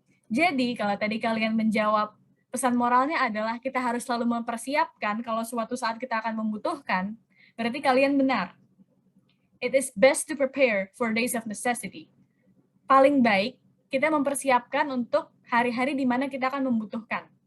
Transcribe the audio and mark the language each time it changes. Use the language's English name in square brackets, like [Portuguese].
[Indonesian] Jadi, kalau tadi kalian menjawab pesan moralnya adalah kita harus selalu mempersiapkan kalau suatu saat kita akan membutuhkan, berarti kalian benar. [English] It is best to prepare for days of necessity. [Indonesian] Paling baik kita mempersiapkan untuk hari-hari di mana kita akan membutuhkan.